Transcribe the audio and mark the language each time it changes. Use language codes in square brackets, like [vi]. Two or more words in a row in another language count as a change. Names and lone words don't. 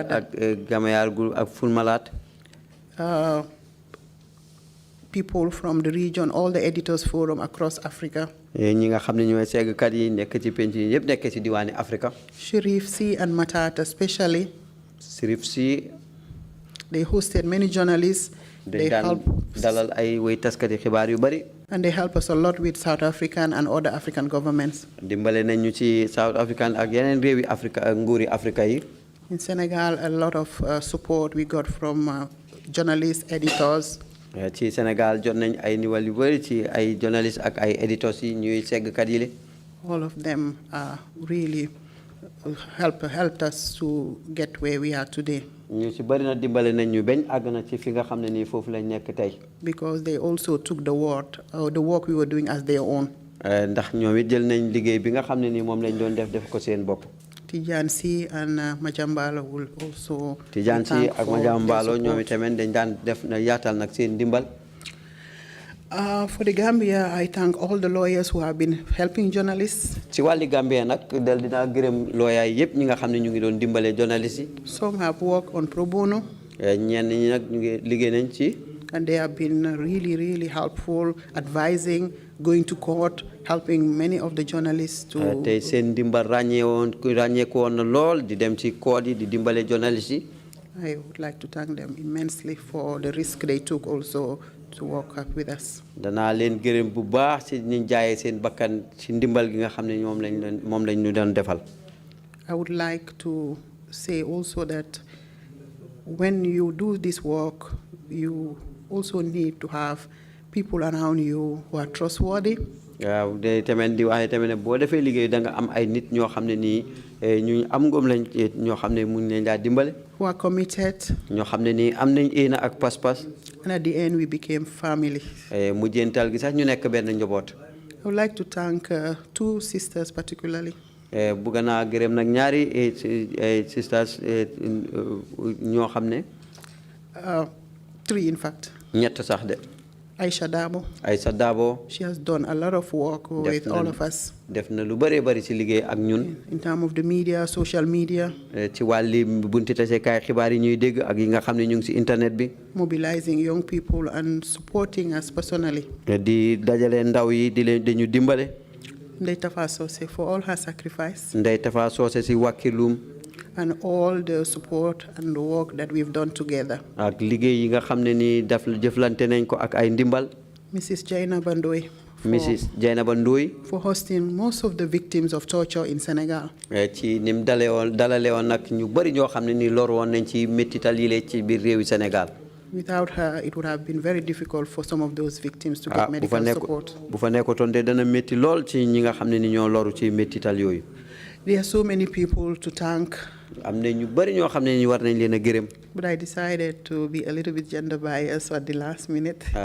[wo] Fadel ak Gamayar group ak Fulmalad. [en] People from the region, all the editors forum across Africa. [wo] ñi nga xam ne ñooy seggkat yi nekk ci penc yi yëpp nekk ci diwaani Afrika. [en] Sheriff C and Matata especially. Sheriff C. They hosted many journalists. They help [wo] dalal ay way taskati xibaar yu bari. [en] And they help us a lot with South African and other African governments. [wo] dimbale nañu ci South African ak yeneen réewi Afrika ak nguuri Afrika yi. [en] In Senegal, a lot of support we got from journalists, editors. [wo] ci Sénégal jot nañ ay niwal yu bari ci ay journalistes ak ay editors yi ñuy seggkat yi. [en] All of them really helped us to get where we are today. [wo] ñu ci bari na dimbale nañ ñu bañ àgg na ci fi nga xam ne nii foofu lañ nekk tey. [en] Because they also took the work we were doing as their own. [wo] ndax ñoom it jël nañ liggéey bi nga xam ne nii moom lañ doon def ko seen bopp. [en] Tijan Si and Majambalo will also. [wo] Tijan Si ak Majambalo ñoom itamit dañ daan def na yaatal nag seen dimbal. [en] For the Gambia, I thank all the lawyers who have been helping journalists. [wo] ci wàlli Gambia nag dal dinaa gërëm lawyer yëpp ñi nga xam ne ñu ngi doon dimbale journalistes yi. [en] Some have worked on pro bono. [wo] ñenn ñi nag ñu ngi liggéey nañ ci. [en] And they have been really, really helpful, advising, going to court, helping many of the journalists to. [wo] tey seen dimbal ràññeeku woon na lool di dem ci court yi di dimbale journalistes yi. [en] I would like to thank them immensely for the risk they took also to work up with us. [wo] danaa leen gërëm bu baax ci ñu jaayee seen bakkan ci ndimbal gi nga xam ne moom lañ ñu doon defal. [en] I would like to say also that when you do this work, you also need to have people around you who are trustworthy. [wo] waaw de tamit di waxee tamit ne boo defee liggéey da nga am ay nit ñoo xam ne nii ñu am ngëm lañ ñoo xam ne mun nañ laa dimbale. [en] Who are committed. [wo] ñoo xam ne nii am nañ éena ak pas-pas. [en] And at the end we became family. [wo] mujjeental gi sax ñu nekk benn njaboot. [en] I would like to thank two sisters particularly. [wo] bëgg naa gërëm nag ñaari sisters ñoo xam ne. [en] Three in fact. [wo] ñett sax de. [en] Aisha Dabo. She has done a lot of work with all of us. [wo] def na lu bari bari ci liggéey ak ñun. [en] In terms of the media, social media. [wo] ci wàlli bunti tasekaay xibaar yi ñuy dégg ak yi nga xam ne ñu ngi ci internet bi. [en] Mobilizing young people and supporting us personally. [wo] di dajale ndaw yi dañu dimbale. [en] Ndeye Tafa Sose for all her sacrifice. [wo] Ndeye Tafa Sose si wàkkilum. [en] And all the support and the work that we've done together. [wo] ak liggéey yi nga xam ne ni jëflante nañ ko ak ay ndimbal. [en] Mrs. Jaina Bandoy. For hosting most of the victims of torture in Senegal. ci nim dalale woon nag ñu bari ñoo xam ne ni lor woon nañ ci méttital yi ci biir réewi Sénégal. Without her, it would have been very difficult for some of those victims to get medical support. There are so many people to thank. But I decided to be a little bit gender biased at the last minute.